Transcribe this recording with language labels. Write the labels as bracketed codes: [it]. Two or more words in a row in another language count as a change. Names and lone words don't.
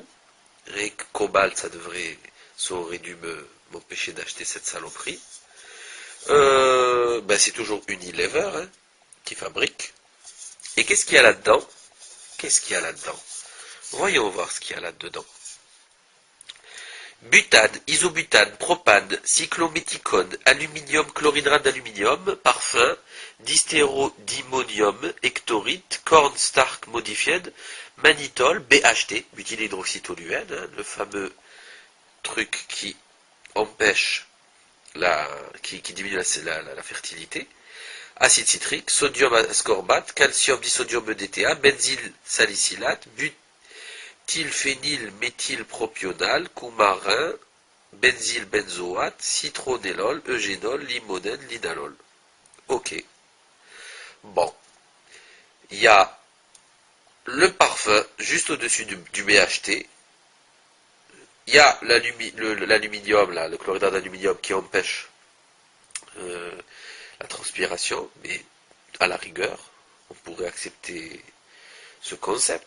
[fr] Cobalt, ça aurait dû m'empêcher d'acheter cette saloperie. C'est toujours Unilever, hein, qui fabrique. Et qu'est-ce qu'il y a là-dedans? Qu'est-ce qu'il y a là-dedans? Voyons voir ce qu'il y a là-dedans. Butane, isobutane, propane, cyclométhicone, aluminium, chlorhydrate d'aluminium, parfum, dystérodimonium, hectorite, [en] cornstarch modified, [fr] mannitol, BHT, butylhydroxytoluène, hein, le fameux truc qui empêche qui diminue la fertilité, acide citrique, sodium ascorbate, calcium disodium EDTA, benzylsalicylate, butylphénylméthylpropional, coumarin, benzylbenzoate, citronellol, eugénol, limonène, linalol. Ok. Bon. Il y a le parfum juste au-dessus du BHT. Il y a l'aluminium, le chlorhydrate d'aluminium qui empêche la transpiration, mais à la rigueur, on pourrait accepter ce concept.